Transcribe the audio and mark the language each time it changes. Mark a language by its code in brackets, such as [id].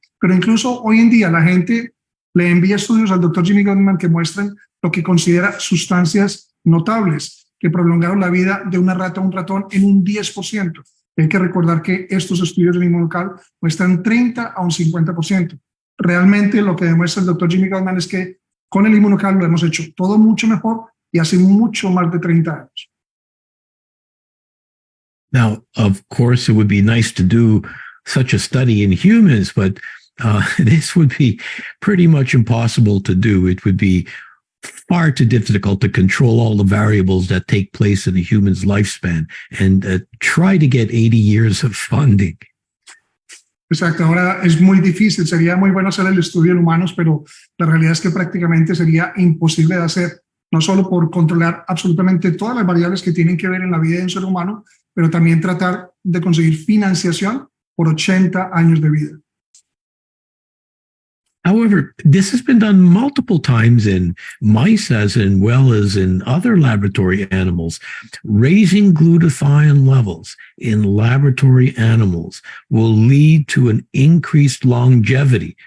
[es] Pero incluso hoy en día la gente le envía estudios al doctor Jimmy Gutman que muestran lo que considera sustancias notables que prolongaron la vida de una rata a un ratón en un 10%. Hay que recordar que estos estudios de inmunocal muestran 30 a un 50%. Realmente lo que demuestra el doctor Jimmy Gutman es que con el inmunocal lo hemos hecho todo mucho mejor y hace mucho más de 30 años. [en] Now, of course, it would be nice to do such a study in humans, but this would be pretty much impossible to do. It would be far too difficult to control all the variables that take place in a human's lifespan and try to get 80 years of funding. [es] Exacto, ahora es muy difícil, sería muy bueno hacer el estudio en humanos, pero la realidad es que prácticamente sería imposible de hacer, no solo por controlar absolutamente todas las variables que tienen que ver en la vida de un ser humano, pero también tratar de conseguir financiación por 80 años de vida. [en] However, this has been done multiple times in mice as well as in other laboratory animals. Raising glutathione levels in laboratory animals will lead to an increased longevity.